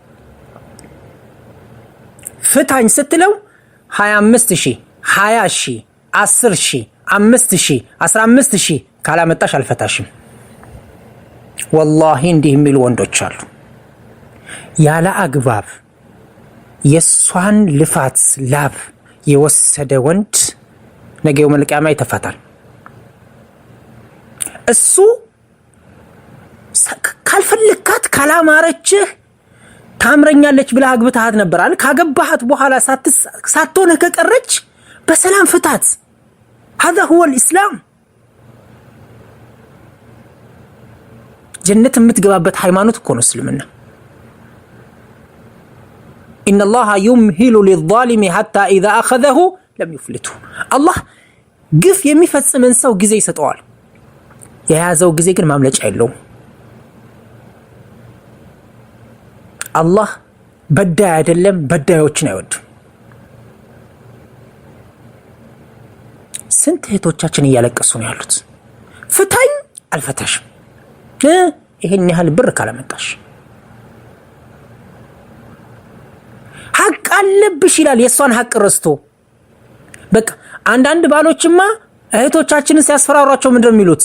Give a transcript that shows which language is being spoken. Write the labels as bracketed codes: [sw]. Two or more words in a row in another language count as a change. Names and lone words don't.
[am] ፍታኝ ስትለው 25,000 20,000 10,000 5,000 15,000 ካላመጣሽ አልፈታሽም። ወላሂ እንዲህ የሚሉ ወንዶች አሉ። ያለ አግባብ የሷን ልፋት ላብ የወሰደ ወንድ ነገ [ar] يوم القيامة [am] ይተፋታል። እሱ ካልፈልካት ካላማረችህ ታምረኛለች ብለህ አግብተሃት ነበራል። ካገባሃት በኋላ ሳትሆነ ከቀረች በሰላም ፍታት። [ar] هذا هو الإسلام። [am] ጀነት የምትገባበት ሃይማኖት እኮ ነው እስልምና። [ar] إن الله يمهل للظالم حتى إذا أخذه لم يفلته። [am] አላህ ግፍ የሚፈጽምን ሰው ጊዜ ይሰጠዋል። የያዘው ጊዜ ግን ማምለጫ የለውም። አላህ በዳይ አይደለም፣ በዳዮችን አይወድም። ስንት እህቶቻችን እያለቀሱ ነው ያሉት። ፍታኝ አልፈታሽም፣ ይሄን ያህል ብር ካላመጣሽ ሐቅ አለብሽ ይላል። የሷን ሐቅ ረስቶ በቃ አንዳንድ ባሎችማ እህቶቻችንን ሲያስፈራሯቸው ምንድነው የሚሉት?